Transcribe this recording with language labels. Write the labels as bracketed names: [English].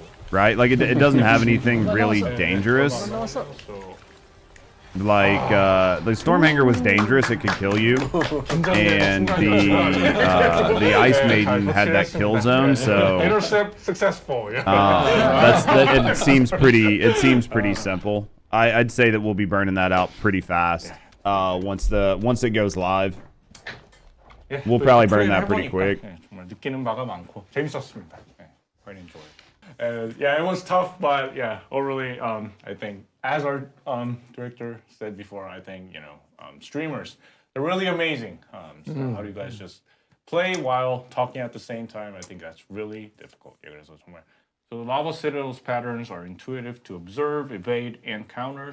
[English] Like it doesn't have anything really dangerous. Like the Stormhanger was dangerous; it could kill you, and the Ice Maiden had that kill zone. So intercept successful. it seems pretty simple. I'd say that we'll be burning that out pretty fast once it goes live. We'll probably burn that pretty quick. [Korean] 정말 느끼는 바가 많고 재밌었습니다. [English] Quite enjoyed. Yeah, it was tough, but yeah, overall, I think, as our director said before, I think, streamers, they're really amazing. So how do you guys just play while talking at the same time? I think that's really difficult. [Korean] 그래서 정말, [English] so the Lava Citadel's patterns are intuitive to observe, evade, and counter.